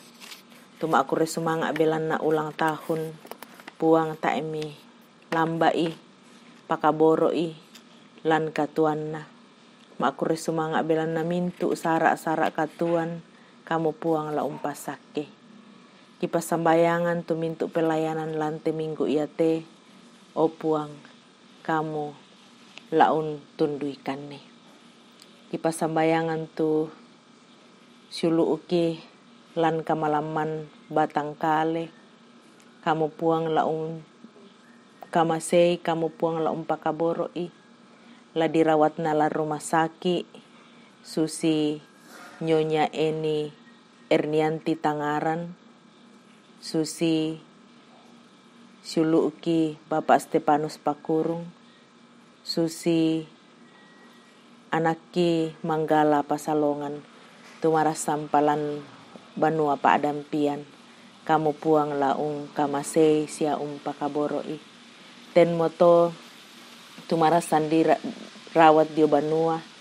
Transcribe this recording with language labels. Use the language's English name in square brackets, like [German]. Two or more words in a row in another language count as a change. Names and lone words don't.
[Toraja-Sa'dan] Tuma aku resumanga belan na [Indonesian] ulang tahun [Toraja-Sa'dan] puang taemi lambai pakaboroi lan katuanna. Ma aku resumanga belan na mintu sara-sara katuan kamu puang la umpasake. Kipa sambayangan tu mintu pelayanan lante minggu iate o puang kamu laun tunduikan nih. Kipa sambayangan tu sulu uki lan kamalaman batang kale kamu puang laung kamasei kamu puang laung pakaboroi la dirawat na la [Indonesian] rumah sakit [Toraja-Sa'dan] Susi Nyonya Eni Ernianti Tangaran Susi Suluki Bapak Stepanus Pakurung Susi Anaki Manggala Pasalongan Tumaras Sampalan Banua Pak Dampian kamu puang laung kamasei sia pakaboroi ten moto tumaras sandira rawat dio Banua